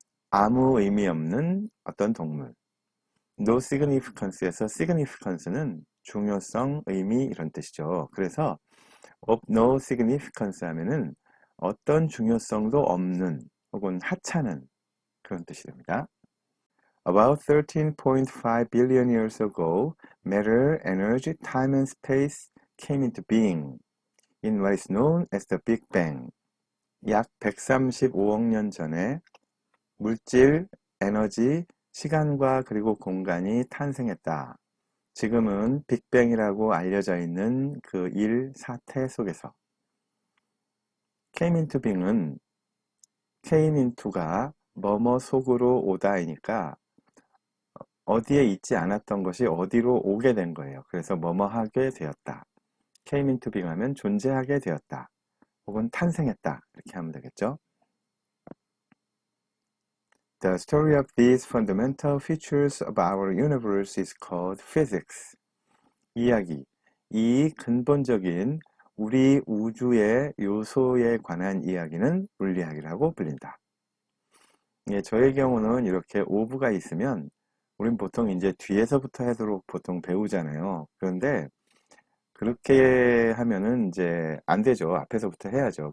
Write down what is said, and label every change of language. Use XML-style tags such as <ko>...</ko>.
<ko>아무 의미 없는 어떤 동물.</ko> <en>No significance</en> <ko>에서 significance는 중요성, 의미 이런 뜻이죠. 그래서</ko> <en>of no significance</en> <ko>하면은 어떤 중요성도 없는 혹은 하찮은 그런 뜻이 됩니다.</ko> <en>About 13.5 billion years ago, matter, energy, time and space came into being in what is known as the Big Bang.</en> <ko>약 135억 년 전에 물질, 에너지, 시간과 그리고 공간이 탄생했다. 지금은 빅뱅이라고 알려져 있는 그 사태 속에서</ko> <en>came into being</en> <ko>은</ko> <en>came into</en> <ko>가 뭐뭐 속으로 오다이니까 어디에 있지 않았던 것이 어디로 오게 된 거예요. 그래서 뭐뭐 하게 되었다.</ko> <en>came into being</en> <ko>하면 존재하게 되었다. 혹은 탄생했다. 이렇게 하면 되겠죠.</ko> <en>The story of these fundamental features of our universe is called physics.</en> <ko>이야기. 이 근본적인 우리 우주의 요소에 관한 이야기는 물리학이라고 불린다. 예, 저의 경우는 이렇게 오브가 있으면 우린 보통 이제 뒤에서부터 하도록 보통 배우잖아요. 그런데 그렇게 하면은 이제 안 되죠. 앞에서부터 해야죠.</ko>